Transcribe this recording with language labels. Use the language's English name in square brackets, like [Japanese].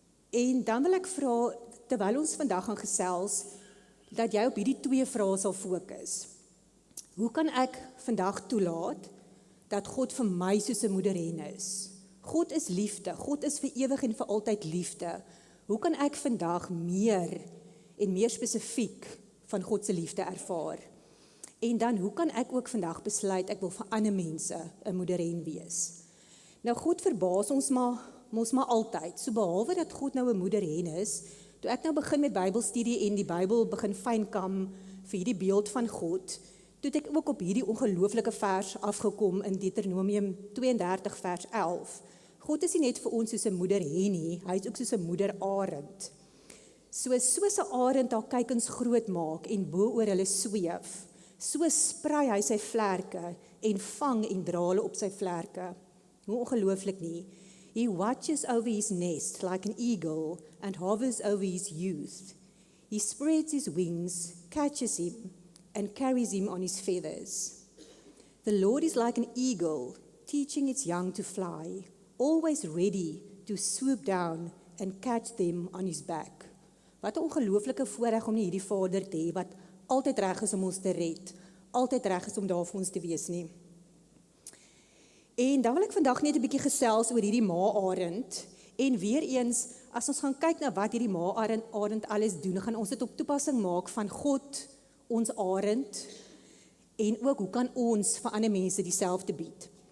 [Afrikaans] En dan wil ek vra, terwyl ons vandag gaan gesels, dat jy op hierdie twee vrae sal fokus. Hoe kan ek vandag toelaat dat God vir my soos 'n moederhen is? God is liefde, God is vir ewig en vir altyd liefde. Hoe kan ek vandag meer en meer spesifiek van God se liefde ervaar? En dan, hoe kan ek ook vandag besluit, ek wil vir ander mense 'n moederhen wees? Nou, God verbaas ons maar altyd, so behalwe dat God nou 'n moederhen is, toe ek nou begin met Bybelstudie en die Bybel begin fynkam vir hierdie beeld van God, toe het ek ook op hierdie ongelooflike vers afgekom in Deuteronomium 32 vers 11. God is nie net vir ons soos 'n moederhen nie, hy is ook soos 'n moederarend. Soos 'n arend haar kuikens groot maak en bo oor hulle sweef, so sprei hy sy vlerke en vang en dra hulle op sy vlerke. Hoe ongelooflik nie. [English] He watches over his nest like an eagle and hovers over his youth. He spreads his wings, catches him, and carries him on his feathers. The Lord is like an eagle, teaching its young to fly, always ready to swoop down and catch them on his back. [Afrikaans] Wat 'n ongelooflike voorreg om nie hierdie Vader te hê, wat altyd reg is om ons te red, altyd reg is om daar vir ons te wees nie. En dan wil ek vandag net 'n bietjie gesels oor hierdie ma-arend, en weer eens, as ons gaan kyk na wat hierdie ma-arend alles doen, gaan ons dit op toepassing maak van God, ons arend, en ook hoe kan ons vir ander mense dieselfde bied.